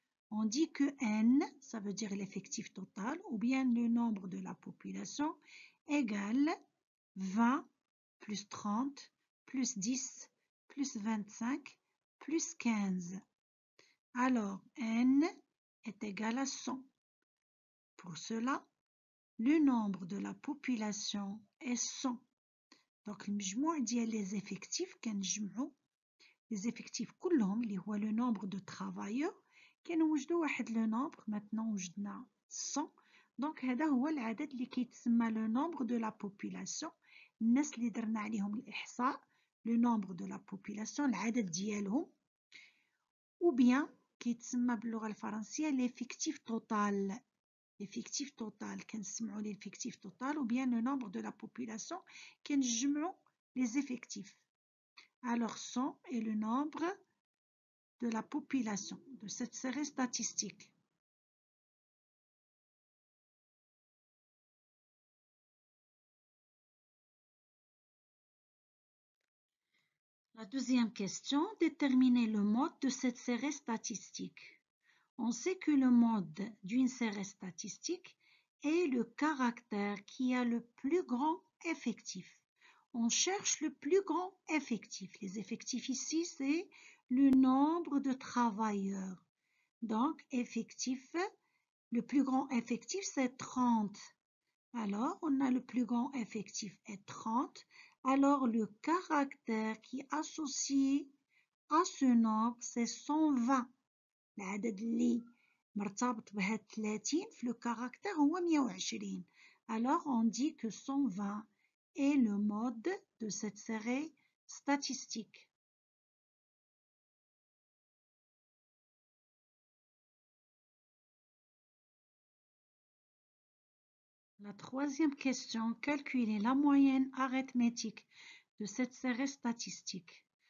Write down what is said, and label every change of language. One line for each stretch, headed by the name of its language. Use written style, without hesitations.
French: On dit que N, ça veut dire l'effectif total, ou bien le nombre de la population, égale 20 plus 30 plus 10 plus 25 plus 15. Alors, N est égal à 100. Pour cela, le nombre de la population est 100. Donc,
Arabic: المجموع ديال
French: les effectifs
Arabic: كنجمعوا les effectifs كلهم اللي هو
French: le nombre de travailleurs
Arabic: كنوجدوا واحد
French: لو نومبر. maintenant
Arabic: وجدنا 100. دونك هذا هو العدد اللي كيتسمى
French: لو نومبر دو لا بوبولاسيون.
Arabic: الناس اللي درنا عليهم الإحصاء
French: لو نومبر دو لا بوبولاسيون
Arabic: العدد ديالهم،
French: او بيان
Arabic: كيتسمى باللغة الفرنسية
French: ليفيكتيف توتال. ليفيكتيف توتال
Arabic: كنسمعوا
French: ليفيكتيف توتال او بيان لو نومبر دو لا بوبولاسيون
Arabic: كنجمعوا
French: لي زيفيكتيف. Alors 100 est le nombre de la population de cette série statistique. La deuxième question, déterminer le mode de cette série statistique. On sait que le mode d'une série statistique est le caractère qui a le plus grand effectif. On cherche le plus grand effectif. Les effectifs ici, c'est le nombre de travailleurs. Donc, effectif, le plus grand effectif, c'est 30. Alors, on a le plus grand effectif est 30. Alors, le caractère qui est associé à ce nombre, c'est 120.
Arabic: العدد اللي مرتبط بهاد 30 في
French: le caractère
Arabic: هو 120.
French: Alors, on dit que 120 est le mode de cette série statistique. La troisième question, calculer la moyenne arithmétique de cette série statistique.